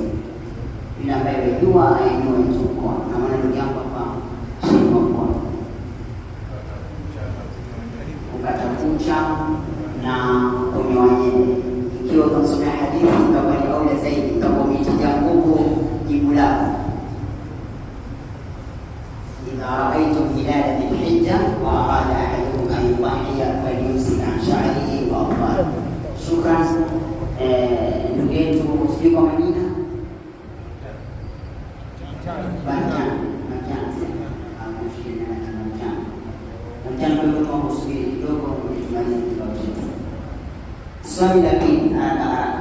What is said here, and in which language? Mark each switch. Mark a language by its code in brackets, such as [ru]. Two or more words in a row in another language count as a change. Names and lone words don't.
[sw] Yule ambaye wajua ainue tu mkono, na maana ndugu yangu hapa shika mkono, kukata kucha na kunyoa nywele. Ikiwa utasomea hadithi itakuwa ni aula zaidi, kama umetilia nguvu jibu lako. [ar] إذا رأيتم هلال ذي الحجة وأراد أحدكم أن يضحي فليمسك عن شعره وأظفاره. شكرا. [sw] ndugu yetu sijui kwa Madina Swali la pili, haraka.